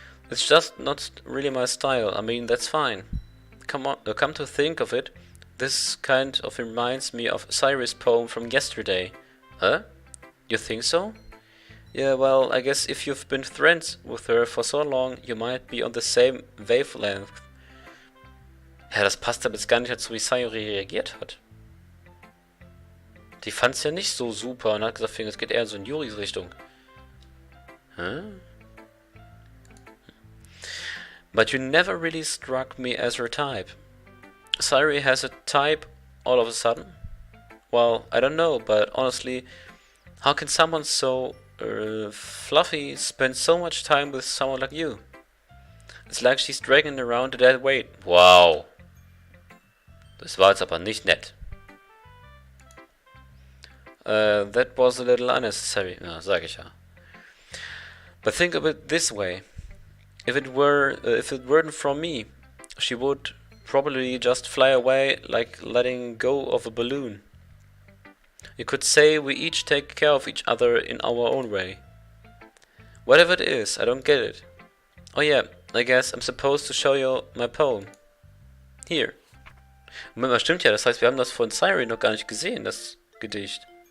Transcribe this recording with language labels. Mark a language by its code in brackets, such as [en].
[en] It's just not really my style. I mean, that's fine. Come to think of it, this kind of reminds me of Sayori's poem from yesterday. Huh? You think so? Yeah, well, I guess if you've been friends with her for so long, you might be on the same wavelength. [de] Ja, das passt aber jetzt gar nicht dazu, wie Sayori reagiert hat. Die fand's ja nicht so super und hat gesagt, es geht eher so in Yuris Richtung. [en] Huh? But you never really struck me as her type. Sayori has a type all of a sudden? Well, I don't know, but honestly, how can someone so fluffy spend so much time with someone like you? It's like she's dragging around a dead weight. Wow. [de] Das war jetzt aber nicht nett. [en] That was a little unnecessary. [de] Ja, sag ich ja. [en] But think of it this way. If it weren't from me, she would probably just fly away like letting go of a balloon. You could say we each take care of each other in our own way. Whatever it is, I don't get it. Oh yeah, I guess I'm supposed to show you my poem. Here. [de] Moment mal, stimmt ja, das heißt, wir haben das von Sayori noch gar nicht gesehen, das Gedicht.